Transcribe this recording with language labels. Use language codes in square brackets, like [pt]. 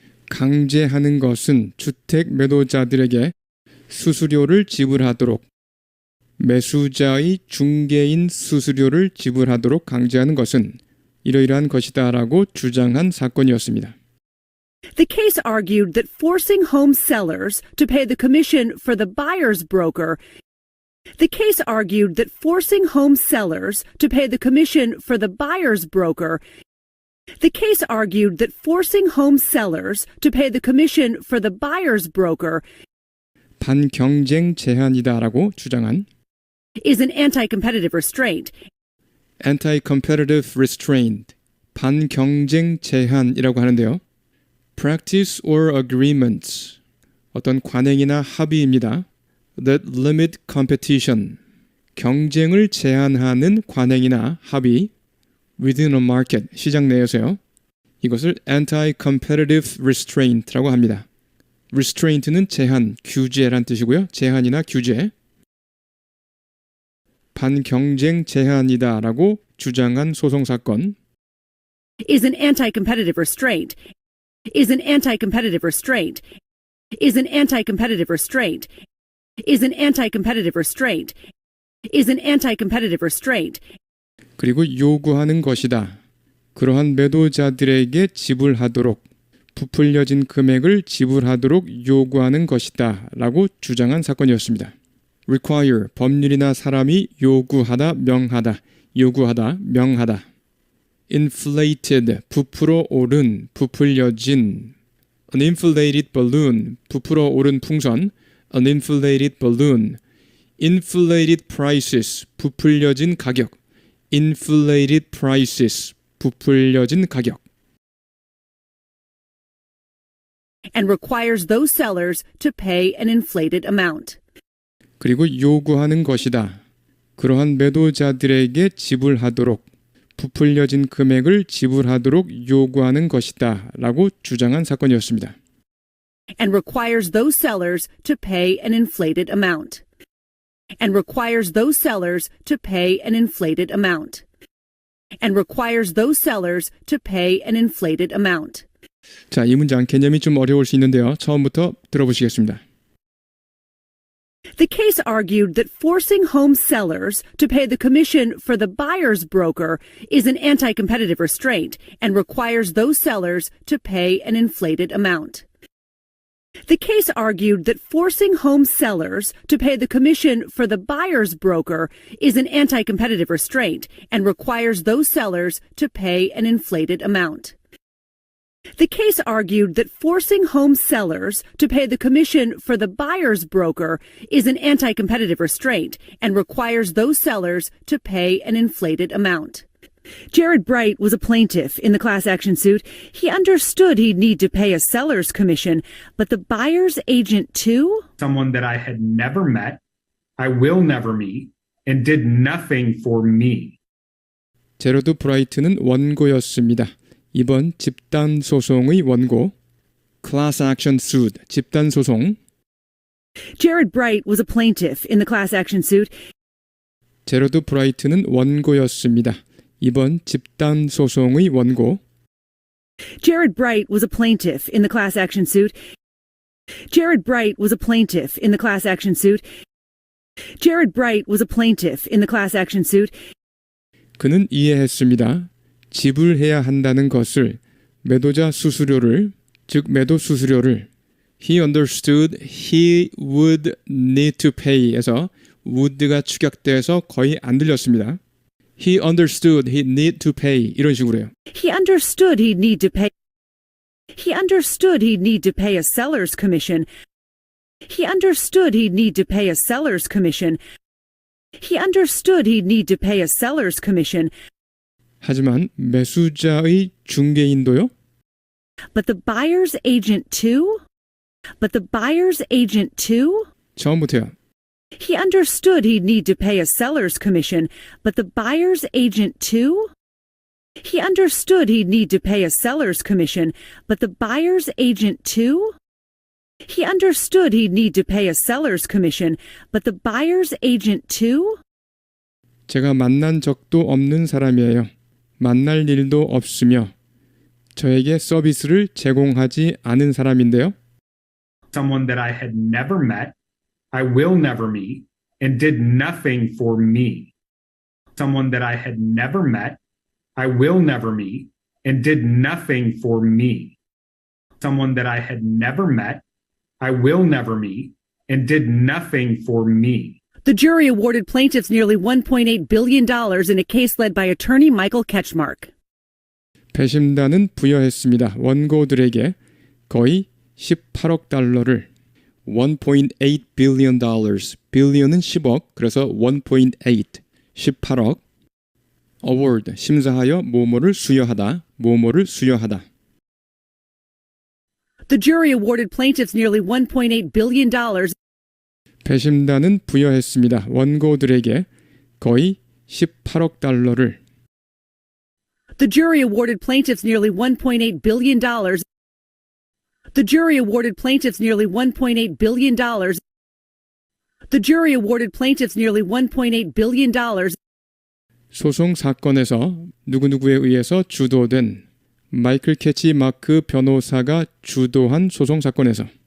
[ko] 강제하는 것은 주택 매도자들에게 수수료를 지불하도록 매수자의 중개인 수수료를 지불하도록 강제하는 것은 이러이러한 것이다라고 주장한 사건이었습니다. [en] The case argued that forcing home sellers to pay the commission for the buyer's broker The case argued that forcing home sellers to pay the commission for the buyer's broker The case argued that forcing home sellers to pay the commission for the buyer's broker [ko] 반경쟁 제한이다라고 주장한 [en] is an anti-competitive restraint. anti-competitive restraint, [ko] 반경쟁 제한이라고 하는데요. [en] practice or agreements, [ko] 어떤 관행이나 합의입니다. [en] that limit competition, [ko] 경쟁을 제한하는 관행이나 합의 [en] within a market, [ko] 시장 내에서요. 이것을 [en] anti-competitive restraint [ko] 라고 합니다. restraint는 제한, 규제란 뜻이고요. 제한이나 규제. 반경쟁 제한이다라고 주장한 소송 사건. [en] is an anti-competitive restraint, is an anti-competitive restraint, is an anti-competitive restraint, is an anti-competitive restraint, is an anti-competitive restraint, [ko] 그리고 요구하는 것이다. 그러한 매도자들에게 지불하도록 부풀려진 금액을 지불하도록 요구하는 것이다 라고 주장한 사건이었습니다. require, 법률이나 사람이 요구하다, 명하다, 요구하다, 명하다. inflated, 부풀어 오른, 부풀려진. [en] an inflated balloon, [ko] 부풀어 오른 풍선. [en] an inflated balloon. inflated prices, [ko] 부풀려진 가격. inflated prices, 부풀려진 가격. [en] and requires those sellers to pay an inflated amount. [ko] 그리고 요구하는 것이다. 그러한 매도자들에게 지불하도록 부풀려진 금액을 지불하도록 요구하는 것이다 라고 주장한 사건이었습니다. [en] and requires those sellers to pay an inflated amount. and requires those sellers to pay an inflated amount. and requires those sellers to pay an inflated amount. [ko] 자, 이 문장 개념이 좀 어려울 수 있는데요. 처음부터 들어보시겠습니다. [en] The case argued that forcing home sellers to pay the commission for the buyer's broker is an anti-competitive restraint and requires those sellers to pay an inflated amount. The case argued that forcing home sellers to pay the commission for the buyer's broker is an anti-competitive restraint and requires those sellers to pay an inflated amount. The case argued that forcing home sellers to pay the commission for the buyer's broker is an anti-competitive restraint and requires those sellers to pay an inflated amount. Jared Bright was a plaintiff in the class action suit. He understood he'd need to pay a seller's commission, but the buyer's agent too? Someone that I had never met, I will never meet, and did nothing for me. [ko] 제로드 브라이트는 원고였습니다. 이번 집단 소송의 원고. Class action suit, 집단 소송. [en] Jared Bright was a plaintiff in the class action suit. [ko] 제로드 브라이트는 원고였습니다. 이번 집단 소송의 원고. [en] Jared Bright was a plaintiff in the class action suit. Jared Bright was a plaintiff in the class action suit. Jared Bright was a plaintiff in the class action suit. [ko] 그는 이해했습니다. 지불해야 한다는 것을, 매도자 수수료를, 즉 매도 수수료를. [en] He understood he would need to pay에서 [ko] would가 축약돼서 거의 안 들렸습니다. [en] He understood he'd need to pay [ko] 이런 식으로요. [en] He understood he'd need to pay. He understood he'd need to pay a seller's commission. He understood he'd need to pay a seller's commission. He understood he'd need to pay a seller's commission. [ko] 하지만 매수자의 중개인도요? [en] But the buyer's agent too? But the buyer's agent too? [ko] 처음부터요. [en] He understood he'd need to pay a seller's commission, but the buyer's agent too? He understood he'd need to pay a seller's commission, but the buyer's agent too? He understood he'd need to pay a seller's commission, but the buyer's agent too? [ko] 제가 만난 적도 없는 사람이에요. 만날 일도 없으며 저에게 서비스를 제공하지 않은 사람인데요. [en] Someone that I had never met, I will never meet, and did nothing for me. Someone that I had never met, I will never meet, and did nothing for me. Someone that I had never met, I will never meet, and did nothing for me. The jury awarded plaintiffs nearly $1.8 billion in a case led by attorney Michael Ketchmark. [ko] 배심단은 부여했습니다. 원고들에게 거의 18억 달러를 [en] 1.8 billion dollars. [ko] billion은 10억, 그래서 1.8, 18억. award, 심사하여 뭐뭐를 수여하다, 뭐뭐를 수여하다. [en] The jury awarded plaintiffs nearly $1.8 billion. [ko] 배심단은 부여했습니다. 원고들에게 거의 18억 달러를 [en] The jury awarded plaintiffs nearly $1.8 billion. The jury awarded plaintiffs nearly $1.8 billion. The jury awarded plaintiffs nearly $1.8 billion [ko] 소송 사건에서 누구누구에 의해서 주도된 마이클 캐치 마크 변호사가 주도한 소송 사건에서